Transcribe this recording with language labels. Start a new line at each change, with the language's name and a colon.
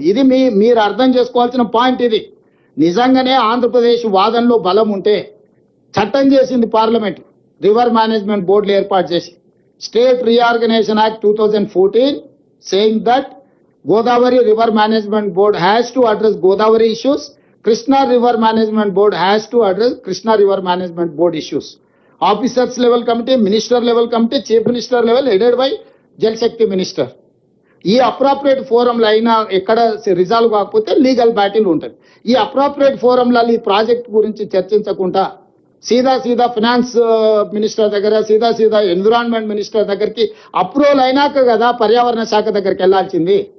Telugu: ఇది మీరు అర్థం చేసుకోవాల్సిన పాయింట్. ఇది నిజంగానే ఆంధ్రప్రదేశ్ వాదనలో బలం ఉంటే చట్టం చేసింది పార్లమెంట్, రివర్ మేనేజ్మెంట్ బోర్డులు ఏర్పాటు చేసి state reorganisation act 2014
English: Saying that Godavari River Management Board has to address Godavari issues. Krishna River Management Board has to address Krishna River Management Board issues. Officers level committee, minister level committee, chief minister level headed by Jal Shakti minister.
Telugu: ఈ appropriate ఫోరంలో అయినా ఎక్కడ resolve కాకపోతే legal battle ఉంటుంది. ఈ appropriate ఫోరంలలో ఈ project గురించి చర్చించకుండా సీదా finance minister దగ్గర, సీదా ఎన్విరాన్మెంట్ మినిస్టర్ దగ్గరికి అప్రూవల్ అయినాక కదా పర్యావరణ శాఖ దగ్గరికి వెళ్లాల్సింది.